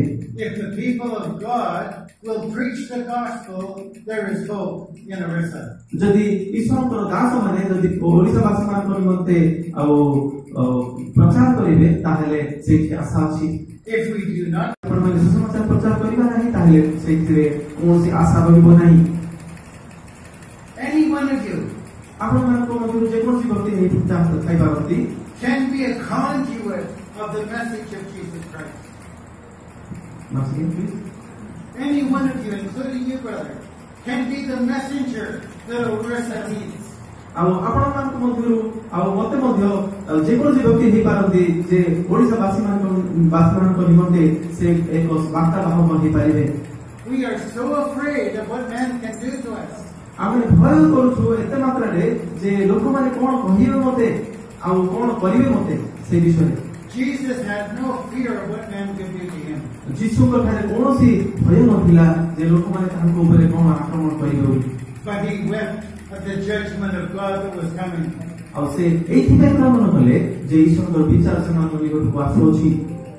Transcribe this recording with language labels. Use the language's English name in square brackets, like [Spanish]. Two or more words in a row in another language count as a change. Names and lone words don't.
[English] If the people of God will preach the gospel, there is hope in Orissa. [Odia] ଯଦି ଈଶ୍ୱରଙ୍କର ଦାସମାନେ ଯଦି ଓଡ଼ିଶାବାସୀମାନଙ୍କ ନିମନ୍ତେ ଆଉ ପ୍ରଚାର କରିବେ ତାହେଲେ ସେଇଠି ଆଶା ଅଛି। [English] If we do not, [Odia] ଆପଣମାନେ ସୁସମାଚାର ପ୍ରଚାର କରିବା ନାହିଁ ତାହେଲେ ସେଇଥିରେ କୌଣସି ଆଶା ରହିବ ନାହିଁ। [English] any one of you [Odia] ଆପଣମାନଙ୍କ ମଧ୍ୟରୁ ଯେକୌଣସି ବ୍ୟକ୍ତି ଥାଇପାରନ୍ତି [English] can be a conduit of the message of Jesus Christ. Any one of you, including you, brother, can be the messenger that Orissa needs. [Odia] ଆଉ ଆପଣମାନଙ୍କ ମଧ୍ୟରୁ ଆଉ ମତେ ମଧ୍ୟ ଯେକୌଣସି ବ୍ୟକ୍ତି ହେଇପାରନ୍ତି ଯେ ଓଡ଼ିଶାବାସୀମାନଙ୍କ ନିମନ୍ତେ ସେ ଏକ ବାର୍ତ୍ତା ବାହକ ହେଇପାରିବେ। [English] We are so afraid of what man can do to us. [Odia] ଆମେ ଭୟ କରୁଛୁ ଏତେ ମାତ୍ରାରେ ଯେ ଲୋକମାନେ କ'ଣ କହିବେ ମତେ ଆଉ କ'ଣ କରିବେ ମତେ ସେ ବିଷୟରେ। [English] Jesus had no fear of what man could do to him. [Odia] ଯୀଶୁଙ୍କ ଠାରେ କୌଣସି ଭୟ ନଥିଲା ଯେ ଲୋକମାନେ ତାଙ୍କ ଉପରେ କ'ଣ ଆକ୍ରମଣ କରିବେ ବୋଲି। [English] But he wept at the judgment of God that was coming. [Odia] ଆଉ ସେ ଏଇଥିପାଇଁ କାମନା କଲେ ଯେ ଈଶ୍ୱରଙ୍କର ବିଚାର ସେମାନଙ୍କ ନିକଟକୁ ଆସୁଅଛି।